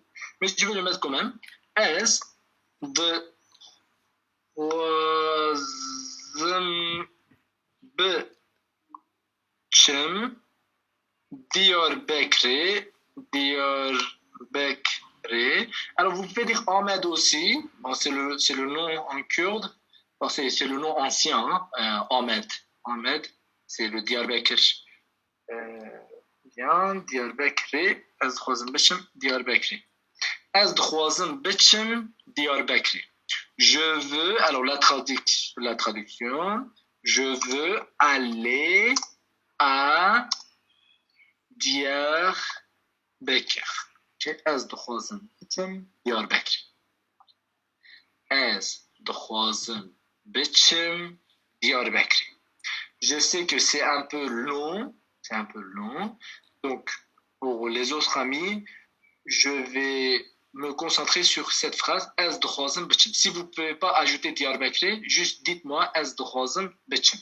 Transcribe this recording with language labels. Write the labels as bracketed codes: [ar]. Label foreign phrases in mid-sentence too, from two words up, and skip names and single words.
[fr] Mais je vais le mettre quand même. S, [ku] de khazem, betchim, [fr] Diyarbakri. Alors, vous pouvez dire Ahmed aussi. Bon, c'est le nom en kurde. Bon, c'est le nom ancien, hein, Ahmed. Ahmed, c'est le Diyarbakir. Bien, Diyarbakri. [ku] Az khwazim bichem, Diyarbakri. Az khwazim bichem, Diyarbakri. [fr] Je veux, alors la traduction, je veux aller à Diyarbakir. [ku] Az khwazim bichem, Diyarbakri. Az khwazim bichem, Diyarbakri. [fr] Je sais que c'est un peu long. Donc, pour les autres amis, je vais me concentrer sur cette phrase. Si vous ne pouvez pas ajouter Diyarbakri, juste dites-moi Céline.